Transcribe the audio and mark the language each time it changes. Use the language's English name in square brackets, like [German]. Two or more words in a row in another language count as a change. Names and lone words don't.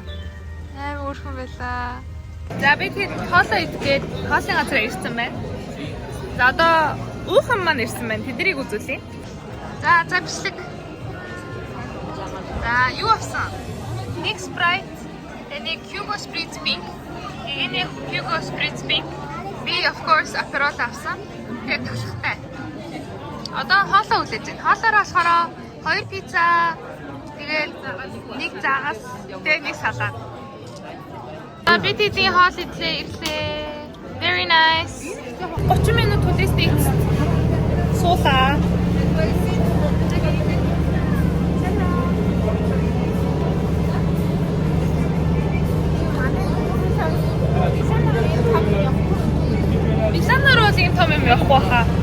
[Mongolian] Амар өөрхөн байлаа. За би тэр хоолоо идгээд хоолын газар ирсэн байна. За одоо уухан маань ирсэн байна. Тэднийг үзүүлье. За бичлэг. За юу авсан? Нэг Sprite, нэг Hugo Spritz Pink. Энэ Hugo Spritz Pink. Би [English] of course [Mongolian] Aperol авсан. Тэгээд талхтай. Одоо хоолоо үлээж байна. Хоолоороо болохоор 2 пицца, тэгээд нэг загас, тэгээд нэг салат. Би тэдний хоол ирлээ. [English] Very nice. [Mongolian] 30 минут хүлээстэй суулаа. Бисанаар бол юм том юм явахгүй хаа.